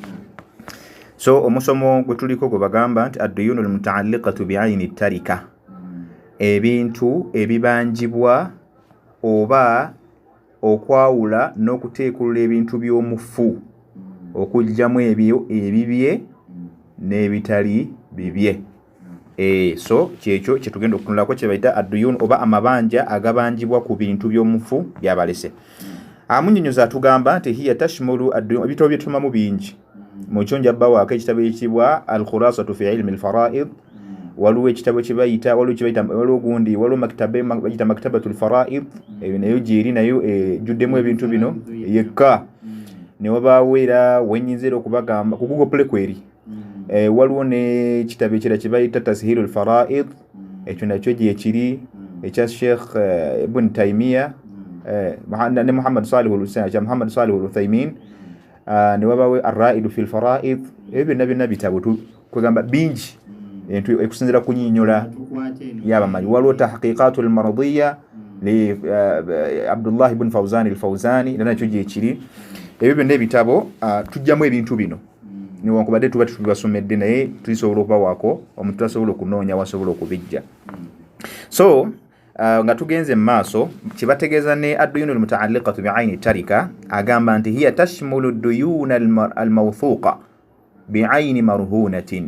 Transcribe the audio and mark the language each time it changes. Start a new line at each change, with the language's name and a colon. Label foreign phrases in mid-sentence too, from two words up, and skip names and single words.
Ganda: So omusomo gwe tuliko gwe bagamba nti
Arabic: الديون المتعلقة بعين التركة,
Ganda: ebintu ebibanjibwa oba okwawula n'okuteekulula ebintu by'omufu okugyamu ebyo ebibye n'ebitali bibye. So kyekyo kyetugenda okutunulako kye bayita adduyunu oba amabanja agabanjibwa ku bintu by'omufu byabalese. Amunnyonnyoza atugamba nti
Arabic: هي تشمل الديون,
Ganda: ebitabo bye tusomamu bingi. Mu kyo nja bbawaako ekitabo ekiyitibwa al-khurasatu fi ilmi al-fara'id, waliwo ekitabo kye bayita waliwo gundi waliwo makitabe bayita maktabatul fara'id, nayo gyeri nayo ejjuddemu ebintu bino yekka. Ne wabaawo era wenyinzira okubagamba ku Google Play kweri waliwo n'ekitabo ekirala kye bayita tashilul fara'id, ekyo nakyo gyekiri ekya Sheikh Ibn Taymiya ne Muhammad Salih al-Uthaymin. Ne wabaawo arraidu fil fara'id. Ebyo byonna bitabo kwegamba bingi ekusinzira ku nnyonnyola y'abamanyi. Waliwo tahqiqatul maradiyya li Abdullah ibn Fawzan al-Fawzani nakyo gyekiri. Ebyo byonna ebitabo tujjamu ebintu bino newankubadde tuba tubibasomedde naye tulisobola okubawaako omuntu tasobola okunoonya wasobola okubijja. So nga tugenze maaso kibategeeza ne
Arabic: الديون المتعلقة بعين التركة
Ganda: agamba nti
Arabic: هي تشمل الديون الموثقة بعين مرهونة.